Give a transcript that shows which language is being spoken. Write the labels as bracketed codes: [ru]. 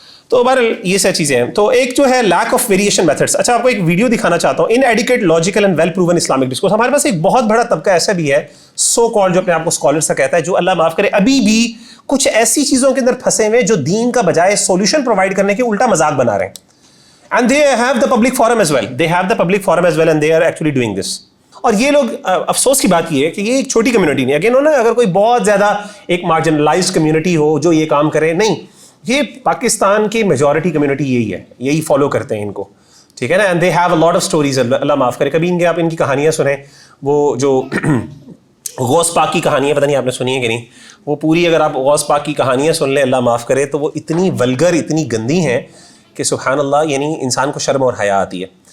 [ur] تو بہرحال یہ ساری چیزیں ہیں. تو ایک جو ہے [en] Lack of variation methods. [ur] اچھا آپ کو ایک ویڈیو دکھانا چاہتا ہوں، [en] An adequate logical and well proven Islamic discourse. [ur] ہمارے پاس ایک بہت بڑا طبقہ ایسا بھی ہے سو کال جو اپنے آپ کو اسکالر سا کہتا ہے، جو اللہ معاف کرے ابھی بھی کچھ ایسی چیزوں کے اندر پھنسے ہوئے جو دین کا بجائے سولوشن پرووائڈ کرنے کے الٹا مذاق بنا رہے ہیں. [en] And they have the public forum as well, they have the public forum as well and they are actually doing this. [ur] اور یہ لوگ، افسوس کی بات یہ ہے کہ یہ ایک چھوٹی کمیونٹی نہیں ہے. اگین نا، اگر کوئی بہت زیادہ ایک مارجنلائزڈ کمیونٹی ہو جو یہ کام کرے، نہیں، یہ پاکستان کی میجورٹی کمیونٹی یہی ہے، یہی فالو کرتے ہیں ان کو. ٹھیک ہے نا. [en] and they have a lot of stories, [ur] اللہ معاف کرے. کبھی آپ ان کی کہانیاں سنیں، وہ جو غوث پاک کی کہانیاں، پتہ نہیں آپ نے سنی ہے کہ نہیں، وہ پوری اگر آپ غوث پاک کی کہانیاں سن لیں اللہ معاف کرے تو وہ اتنی ولگر، اتنی گندی ہیں کہ سبحان اللہ، یعنی انسان کو شرم اور حیا آتی ہے.